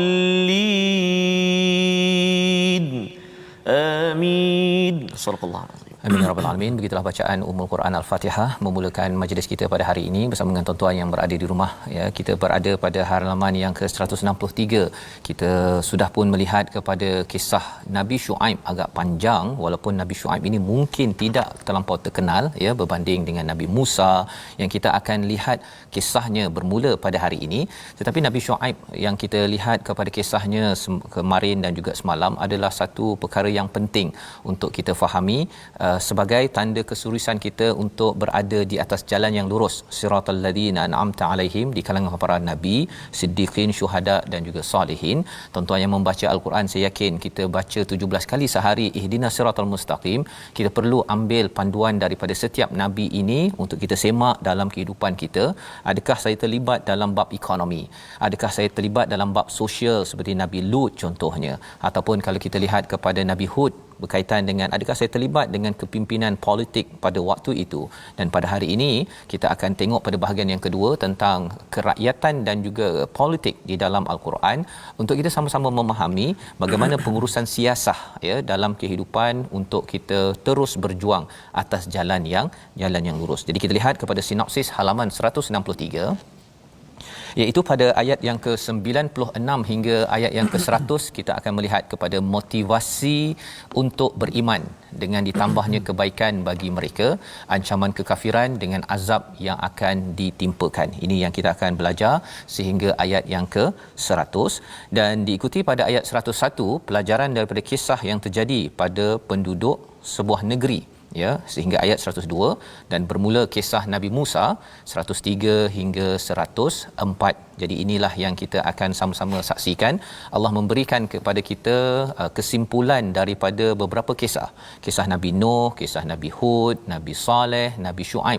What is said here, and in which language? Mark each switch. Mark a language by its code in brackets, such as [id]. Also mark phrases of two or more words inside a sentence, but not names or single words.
[ar] الضالين آمين. صدق الله العظيم. آمين يا رب العالمين. [ms] Begitulah bacaan Ummul Quran Al-Fatihah memulakan majlis kita pada hari ini bersama dengan tuan-tuan yang berada di rumah ya. Kita berada pada halaman yang ke-163. Kita sudah pun melihat kepada kisah Nabi Syuaib, agak panjang walaupun Nabi Syuaib ini mungkin tidak terlampau terkenal ya berbanding dengan Nabi Musa yang kita akan lihat kisahnya bermula pada hari ini. Tetapi Nabi Syuaib yang kita lihat kepada kisahnya kemarin dan juga semalam adalah satu perkara yang penting untuk kita fahami sebagai tanda kesuriusan kita untuk berada di atas jalan yang lurus, [ar] صراط الذين أنعمت عليهم, [ms] di kalangan para nabi, siddiqin, syuhada dan juga salihin. Tuan-tuan yang membaca al-Quran, saya yakin kita baca 17 kali sehari [ar] اهدنا الصراط المستقيم. [ms] Kita perlu ambil panduan daripada setiap nabi ini untuk kita semak dalam kehidupan kita. Adakah saya terlibat dalam bab ekonomi? Adakah saya terlibat dalam bab sosial seperti Nabi Lut contohnya? Ataupun kalau kita lihat kepada Nabi Hud berkaitan dengan adakah saya terlibat dengan kepimpinan politik pada waktu itu. Dan pada hari ini kita akan tengok pada bahagian yang kedua tentang kerakyatan dan juga politik di dalam al-Quran untuk kita sama-sama memahami bagaimana pengurusan siasah ya dalam kehidupan untuk kita terus berjuang atas jalan yang lurus. Jadi kita lihat kepada sinopsis halaman 163, iaitu pada ayat yang ke-96 hingga ayat yang ke-100 kita akan melihat kepada motivasi untuk beriman dengan ditambahnya kebaikan bagi mereka, ancaman kekafiran dengan azab yang akan ditimpakan. Ini yang kita akan belajar sehingga ayat yang ke-100 dan diikuti pada ayat 101 pelajaran daripada kisah yang terjadi pada penduduk sebuah negeri ya, sehingga ayat 102 dan bermula kisah Nabi Musa 103 hingga 104. Jadi inilah yang kita akan sama-sama saksikan. Allah memberikan kepada kita kesimpulan daripada beberapa kisah. Kisah Nabi Nuh, kisah Nabi Hud, Nabi Saleh, Nabi Syuaib.